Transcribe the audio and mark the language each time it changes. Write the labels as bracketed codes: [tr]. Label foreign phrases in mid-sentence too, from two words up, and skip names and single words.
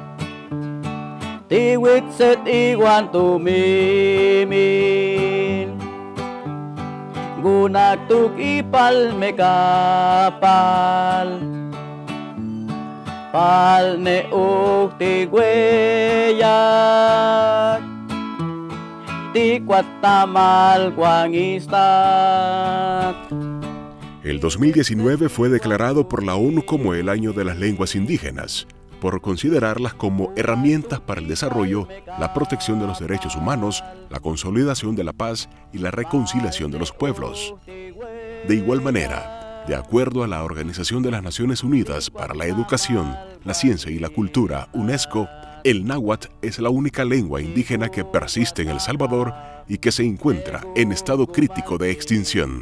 [ppl] Tihuitzet Iguantumimin, Gunaktuk Ipalmekapal, Palneuk Tigüeyat, Ticuatamal Guangistat. [es] El 2019 fue declarado por la ONU como el Año de las Lenguas Indígenas, por considerarlas como herramientas para el desarrollo, la protección de los derechos humanos, la consolidación de la paz y la reconciliación de los pueblos. De igual manera, de acuerdo a la Organización de las Naciones Unidas para la Educación, la Ciencia y la Cultura, UNESCO, el náhuatl es la única lengua indígena que persiste en El Salvador y que se encuentra en estado crítico de extinción.